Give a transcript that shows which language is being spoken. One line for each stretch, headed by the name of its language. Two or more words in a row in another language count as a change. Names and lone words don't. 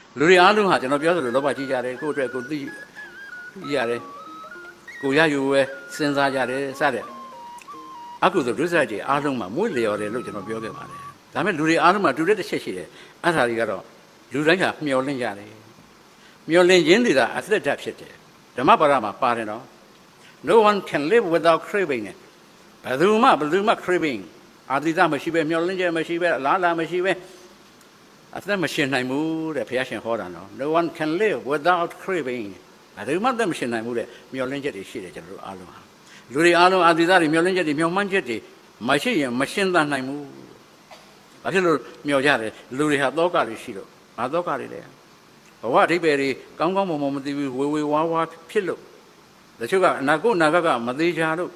Burmese: လူတွေအားလုံးဟာကျွန်တော်ပြောသလိုလောဘကြီးကြတယ်ကိုယ့်အတွက်ကိုသိရတယ်ကိုရယူပဲစဉ်းစားကြတယ်စတဲ့အကုသိုလ်ဒုစရိုက်တွေအားလုံးမှာမွေ့လျော်တယ်လို့ကျွန်တော်ပြောခဲ့ပါတယ်ဒါပေမဲ့လူတွေအားလုံးမှာတူတဲ့တစ်ချက်ရှိတယ်အဲ့ဒါတွေကတော့လူတိုင်းဟာမျှော်လင့်ကြတယ်မျှော်လင့်ခြင်းတွေကအသက်ဓာတ်ဖြစ်တယ် ဓမ္မပါဒမှာပါတယ်နော်
English: no one can live without craving
Burmese: ဘယ်သူမှ craving အာတိတမရှိပဲမျှော်လင့်ချက်မရှိပဲအလားလာမရှိပဲအသက်မရှင်နိုင်ဘူးတဲ့ဘုရားရှင်ဟောတာနော်
English: no one can live without craving
Burmese: ဘယ်သူမှအသက်မရှင်နိုင် ဘူးတဲ့မျှော်လင့်ချက်တွေရှိတယ်ကျွန်တော်တို့အားလုံးဟာလူတွေအားလုံးအာတိတတွေမျှော်လင့်ချက်တွေမျှော်မှန်းချက်တွေမရှိရင်မရှင်သန်နိုင်ဘူးဘာဖြစ်လို့မျှော်ကြတယ်လူတွေဟာသောကတွေ ရှိလို့ဘာသောကတွေလဲဘဝအဓိပ္ပာယ်တွေကောင်းကောင်းမွန်မွန်မသိဘူးဝေဝါးဝါဖြစ်လို့တချို့ကအနာဂတ်ကမသေးချာလို့